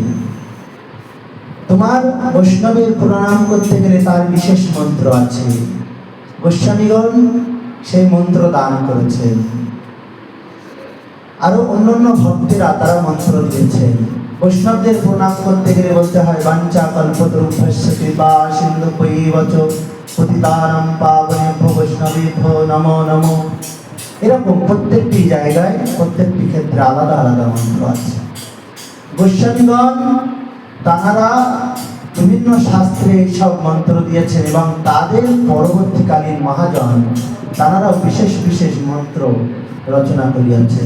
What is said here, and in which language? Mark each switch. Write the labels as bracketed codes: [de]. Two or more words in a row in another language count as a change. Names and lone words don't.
[bn] তোমার বৈষ্ণবের প্রণাম করতে গেলে তার বিশেষ মন্ত্র আছে। গোস্বামীগণ সেই মন্ত্র দান করেছেন, আরো অন্যান্য ভক্তেরা তারা মন্ত্র দিয়েছেন। বৈষ্ণবদের প্রণাম করতে গেলে বলতে হয় [sa] वाञ्छा कल्पतरुभ्यश्च कृपा सिन्धुभ्य एव च पतितानां पावनेभ्यो वैष्णवेभ्यो नमो नमो। [bn] এরকম প্রত্যেকটি জায়গায় প্রত্যেকটি ক্ষেত্রে আলাদা আলাদা মন্ত্র আছে। গোস্বামীগণ তাহারা বিভিন্ন শাস্ত্রে এইসব মন্ত্র দিয়েছেন এবং তাদের পরবর্তীকালীন মহাজন তাহারা বিশেষ বিশেষ মন্ত্র রচনা করিয়াছেন।